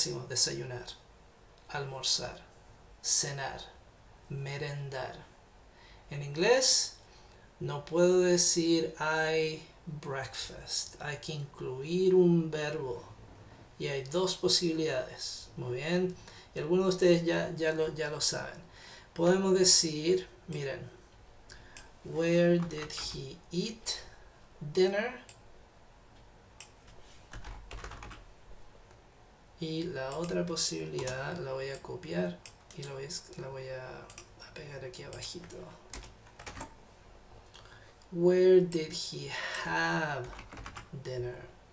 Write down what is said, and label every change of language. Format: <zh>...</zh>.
<es>Decimos desayunar, almorzar, cenar, merendar. En inglés no puedo decir</es> <en>I breakfast,</en> <es>hay que incluir un verbo y hay 2 posibilidades. Muy bien, y algunos de ustedes ya lo saben. Podemos decir, miren,</es> <en>where did he eat dinner?</en> <es>Y la otra posibilidad la voy a copiar y la voy a pegar aquí abajito.</es> <en>Where did he have dinner?</en>